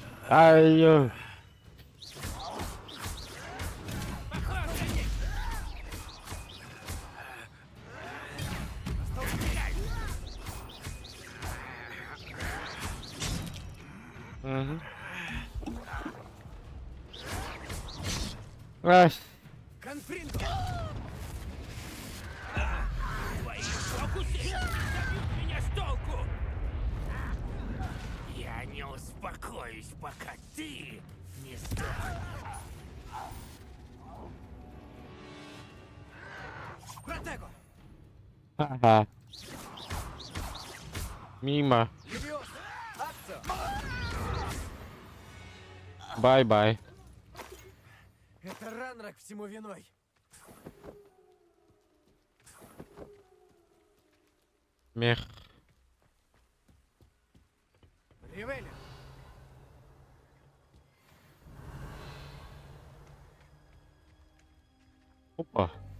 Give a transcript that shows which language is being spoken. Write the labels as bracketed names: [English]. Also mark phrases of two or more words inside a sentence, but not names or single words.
[Russian] Ай-ё. Мгм. Ай. Конфринго! Твои фокусы собьют меня с толку! Я не успокоюсь, пока ты не сдохнешь. Протего! Ага. Мимо. Левиос! Акцио! Бай-бай. Это Ранрак всему виной. Мех. Ривелли! Опа.